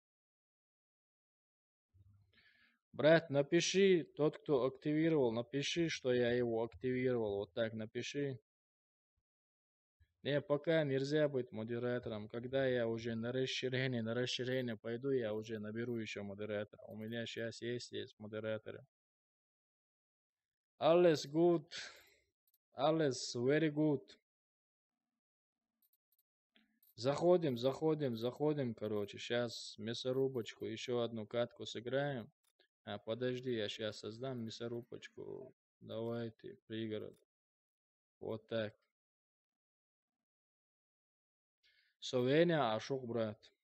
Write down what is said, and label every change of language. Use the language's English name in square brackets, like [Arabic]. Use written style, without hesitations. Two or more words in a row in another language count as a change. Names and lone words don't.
[Russian] Брат, напиши, тот, кто активировал, напиши, что я его активировал. Вот так напиши. Не, пока нельзя быть модератором. Когда я уже на расширение пойду, я уже наберу еще модератора. У меня сейчас есть модераторы. [English] Alles good. Alles very good. [Russian] Заходим, короче. Сейчас мясорубочку, еще одну катку сыграем. Подожди, я сейчас создам мясорубочку. Давайте, пригород. Вот так. Веня, Ашук, брат.